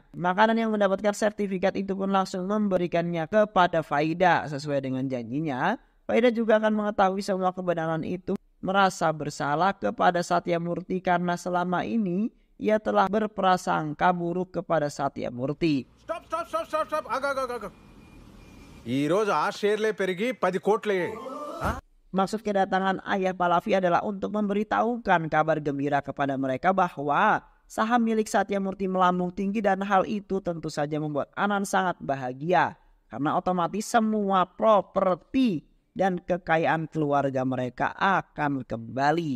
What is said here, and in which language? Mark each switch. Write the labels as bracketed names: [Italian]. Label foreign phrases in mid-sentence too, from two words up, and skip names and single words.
[Indonesian] Makanan yang mendapatkan sertifikat itu pun langsung memberikannya kepada Faida sesuai dengan janjinya. Faida juga akan mengetahui semua kebenaran itu, merasa bersalah kepada Satyamurti karena selama ini ia telah berprasangka buruk kepada Satyamurti. Stop. Agak. [Telugu] ఈ రోజు ఆ షేర్లే పెరిగి 10 కోట్లే. [Indonesian] Maksud kedatangan ayah Pallavi adalah untuk memberitahukan kabar gembira kepada mereka bahwa saham milik Satyamurti melambung tinggi, dan hal itu tentu saja membuat Anand sangat bahagia karena otomatis semua properti dan kekayaan keluarga mereka akan kembali.